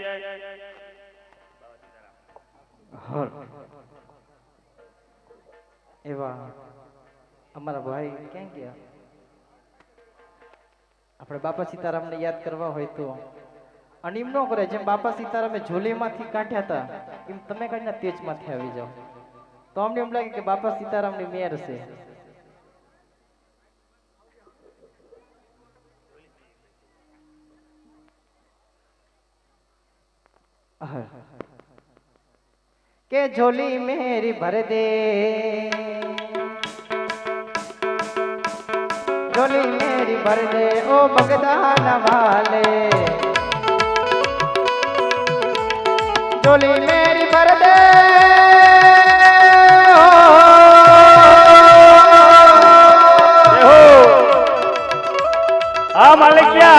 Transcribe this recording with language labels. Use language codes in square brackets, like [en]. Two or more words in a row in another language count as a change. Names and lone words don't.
[gu] એવા અમારા ભાઈ ક્યાં ગયા આપણે બાપા સીતારામને યાદ કરવા હોય તો અને એમ ન કરે જેમ બાપા સીતારામે ઝોલીમાંથી કાઢ્યા હતા એમ તમે કાઢીને તેજમાંથી આવી જાઓ તો અમને એમ લાગે કે બાપા સીતારામની મેર છે [hi] કે झोली मेरी भर दे झोली मेरी भर दे ओ बगदान वाले झोली मेरी भर दे हाँ मालिक क्या